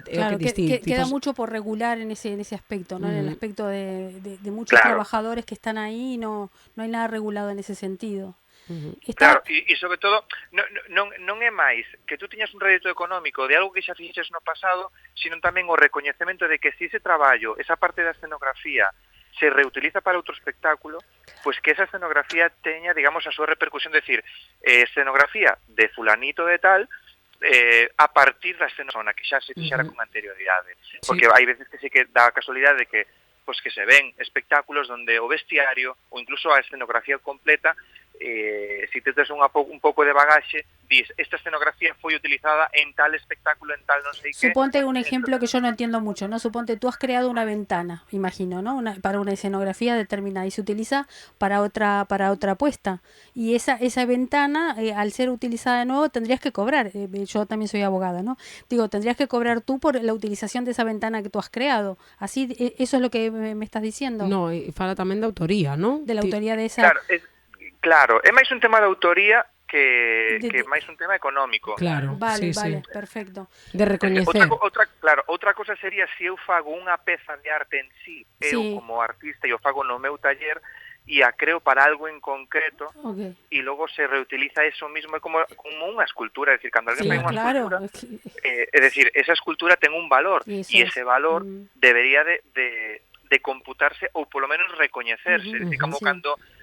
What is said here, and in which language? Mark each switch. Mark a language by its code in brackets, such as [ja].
[es] claro, queda mucho por regular en ese aspecto, ¿no? En el aspecto de muchos trabajadores que están ahí, no hay nada regulado en ese sentido. [gl] Claro, e sobre todo non é máis que tú tiñas un rédito económico de algo que xa fixeches no pasado, sino tamén o recoñecemento de que se ese traballo, esa parte da escenografía se reutiliza para outro espectáculo, pois que esa escenografía teña, digamos, a súa repercusión, decir, escenografía de fulanito de tal, a partir da escena que xa se fixera con anterioridade, porque hai veces que sí que dá a casualidade de que que se ven espectáculos donde o vestiario ou incluso a escenografía completa, si te tes un pouco de bagaxe, dis, esta escenografía foi utilizada en tal espectáculo, en tal non sei que. [es] Suponte un ejemplo que yo no entiendo mucho, ¿no? Suponte tú has creado una ventana, imagino, ¿no? Para una escenografía determinada y se utiliza para otra puesta. Y esa ventana, al ser utilizada de nuevo, tendrías que cobrar. Yo también soy abogada, ¿no? Digo, tendrías que cobrar tú por la utilización de esa ventana que tú has creado. Así, eso es lo que me estás diciendo. [gl] No, e fala tamén de autoría, ¿no? [es] De la autoría de esa... [gl] Claro, é máis un tema de autoría que máis un tema económico. Claro, vale, sí. Perfecto. De recoñecer. Outra cosa sería se eu fago unha peza de arte en sí, eu como artista e o fago no meu taller e a creo para algo en concreto, e logo se reutiliza eso mismo, é como unha escultura, é dicir, cando alguén fai unha escultura, é dicir, esa escultura ten un valor, e ese valor debería de computarse ou polo menos recoñecerse, é dicir, como cando